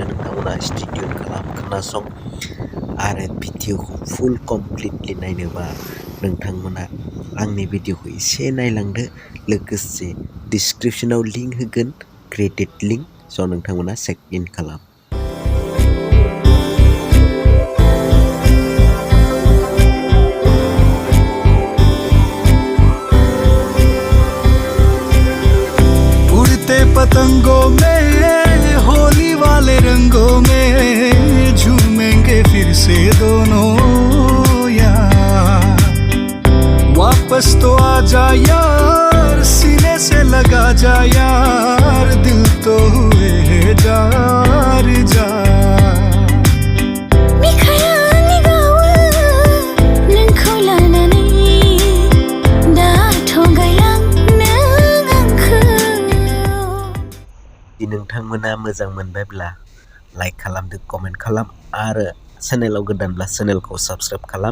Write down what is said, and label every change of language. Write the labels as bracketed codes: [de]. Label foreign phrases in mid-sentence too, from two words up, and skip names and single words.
[brx] नोंथांमोना स्टेडियाम खालाम खोनासं आरो भिडिअखौ [en] full completely [brx] नायनोबा नोंथांमोना आंनि भिडिअखौ एसे नायलांदो। लोगोसे डिसक्रिपसनाव लिंक होगोन, [en] credit link, [brx] स' नोंथांमोना चेक इन खालाम। [hi] पतंगों में होली वाले रंगों में झूमेंगे फिर से दोनों यार। वापस तो आ जा यार, सीने से लगा जा यार, दिल तो हुए है जार जार। [brx] नोंथांमोना मोजां मोनबायब्ला लाइक खालामदो, कमेन्ट खालाम आरो चेनेलाव गोदानब्ला चेनेलखौ साबस्क्राइब खालाम।